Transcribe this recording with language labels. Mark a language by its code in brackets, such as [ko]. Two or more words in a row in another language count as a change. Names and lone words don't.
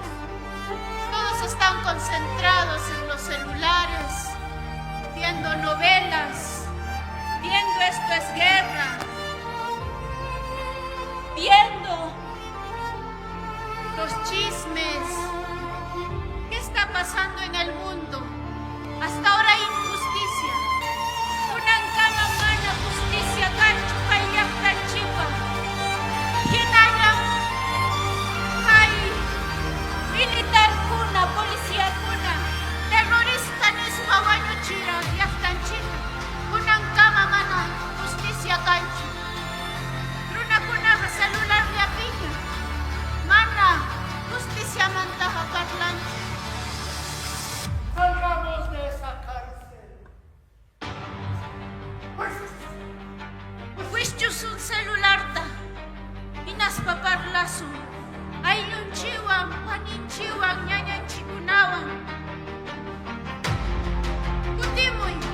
[es] Todos están concentrados en los celulares, viendo novelas, viendo Esto es Guerra, viendo los chismes. ¿Qué está pasando en el mundo? Hasta ahora hay injusticia. [qu] Unankama mana justicia kanchu kayakta chipa. Hinayam [es] hay militar [qu] kuna, policía kuna, terrorista nispa wañuchira yaktanchita. Unankama mana justicia kanchu. Runa kunaqa celular llapiña. Mana justicia mantaqa karlanchu. [es] Salgamos de esa cárcel. [qu] Wischusun celularta. Hinaspa parlasun. Ayllunchiwan, paninchiwan, ñañanchikunawan. Kutimuy.